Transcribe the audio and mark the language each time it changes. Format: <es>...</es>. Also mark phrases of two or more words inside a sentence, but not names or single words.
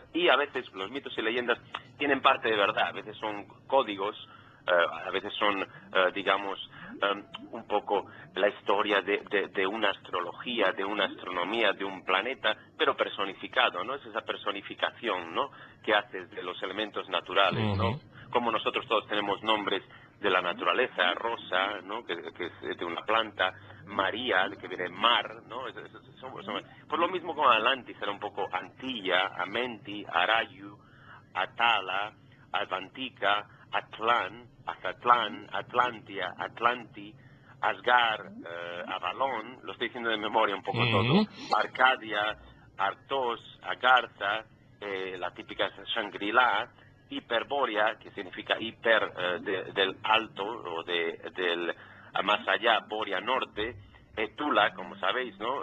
<es>Y a veces los mitos y leyendas tienen parte de verdad, a veces son códigos, a veces son, digamos, un poco la historia de una astrología, de una astronomía, de un planeta, pero personificado, ¿no? Es esa personificación, ¿no? Que haces de los elementos naturales, ¿no? Como nosotros todos tenemos nombres de la naturaleza, Rosa, ¿no? Que es de una planta, María, que viene mar, ¿no? Pues lo mismo con Atlantis, era un poco Antilla, Amenti, Arayu, Atala, Advantica, Azatlán, Atlantia, Atlanti, Asgar, Avalón, lo estoy diciendo de memoria un poco todo, Arcadia, Artos, Agartha, la típica Shangri-La, Hiperbórea, que significa hiper del alto o del más allá, Borea norte, Tula, como sabéis, ¿no?</es>